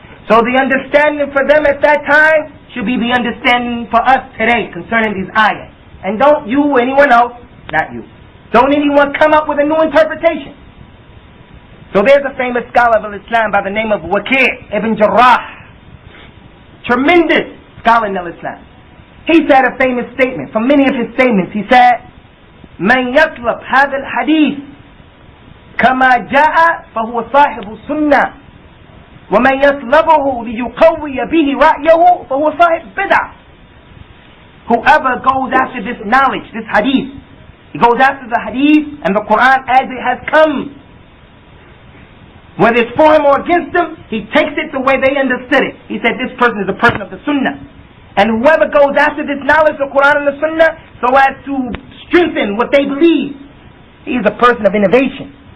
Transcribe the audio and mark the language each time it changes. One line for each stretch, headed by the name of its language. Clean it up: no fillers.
English: So the understanding for them at that time should be the understanding for us today concerning these ayahs. And don't you or anyone else, not you, don't anyone come up with a new interpretation. So there's a famous scholar of Islam by the name of Waqi' ibn Jarrah. Tremendous scholar in Islam. He said a famous statement. From many of his statements, he said,
Arabic: من يطلب هذا الحديث كما جاء فهو صاحب السنة ومن يطلبه ليقوي به رأيه فهو صاحب بدعة.
English: Whoever goes after this knowledge, this hadith, he goes after the hadith and the Qur'an as it has come. Whether it's for him or against him, he takes it the way they understood it. He said this person is a person of the Sunnah. And whoever goes after this knowledge, the Qur'an and the Sunnah, so as to strengthen what they believe, he is a person of innovation.